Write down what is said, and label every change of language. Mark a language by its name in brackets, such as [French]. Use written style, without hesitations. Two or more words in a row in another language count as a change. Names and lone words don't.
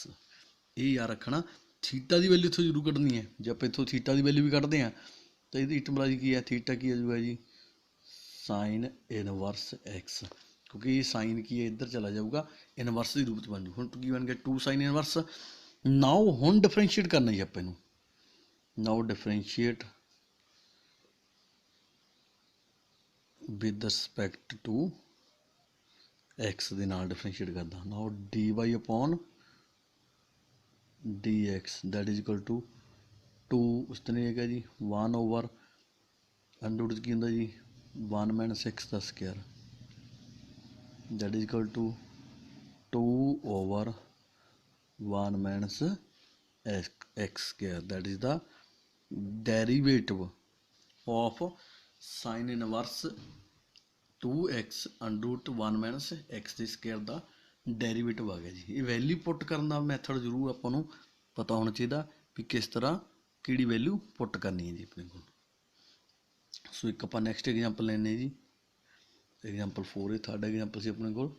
[Punjabi] ਇਹ ਯਾਦ ਰੱਖਣਾ ਥੀਟਾ ਦੀ ਵੈਲਿਊ ਇੱਥੋਂ ਜ਼ਰੂਰ ਕੱਢਣੀ ਹੈ, ਜੇ ਆਪਾਂ ਇੱਥੋਂ ਥੀਟਾ ਦੀ ਵੈਲਿਊ ਵੀ ਕੱਢਦੇ ਹਾਂ ਤਾਂ ਇਹਦੀ ਇਟਮਲਾਜੀ ਕੀ ਹੈ ਥੀਟਾ ਕੀ ਆ ਜਾਊਗਾ ਜੀ [English] sine inverse x, [Punjabi] ਕਿਉਂਕਿ ਇਹ ਸਾਈਨ ਕੀ ਹੈ ਇੱਧਰ ਚਲਾ ਜਾਊਗਾ ਇਨਵਰਸ ਦੇ ਰੂਪ 'ਚ ਬਣ ਜੂ। ਹੁਣ ਕੀ ਬਣ ਗਿਆ 2 [English] sine inverse. [Punjabi] ਨਾਓ ਹੁਣ ਡਿਫਰੈਂਸ਼ੀਏਟ ਕਰਨਾ ਜੀ ਆਪਾਂ ਇਹਨੂੰ, [English] now differentiate with respect to x [Punjabi] ਦੇ ਨਾਲ ਡਿਫਰੈਂਸ਼ੀਏਟ ਕਰਦਾ। ਨਾਓ [English] dy upon dx that is equal to 2 [Punjabi] ਉਸ ਤਰ੍ਹਾਂ ਹੈਗਾ ਜੀ 1 [English] over under root [Punjabi] ਕੀ ਹੁੰਦਾ ਜੀ 1 [English] minus x [Punjabi] ਦਾ ਸਕੇਅਰ [English] that is equal to 2 [Punjabi] ਓਵਰ [English] 1 minus x square, that is the derivative of sin inverse 2x under root 1 minus x [Punjabi] ਦੇ ਸਕੁਅਰ ਦਾ ਡੈਰੀਵੇਟਿਵ ਆ ਗਿਆ ਜੀ। ਇਹ [English] value put [Punjabi] ਕਰਨ ਦਾ ਮੈਥਡ ਜ਼ਰੂਰ ਆਪਾਂ ਨੂੰ ਪਤਾ ਹੋਣਾ ਚਾਹੀਦਾ ਵੀ ਕਿਸ ਤਰ੍ਹਾਂ ਕਿਹੜੀ [English] value put [Punjabi] ਕਰਨੀ ਹੈ ਜੀ ਆਪਣੇ ਕੋਲ। ਸੋ ਇੱਕ ਆਪਾਂ [English] next example [Punjabi] ਲੈਂਦੇ ਜੀ, ਐਗਜ਼ਾਮਪਲ 4 ਇਹ [English] third example [Punjabi] ਸੀ ਆਪਣੇ ਕੋਲ।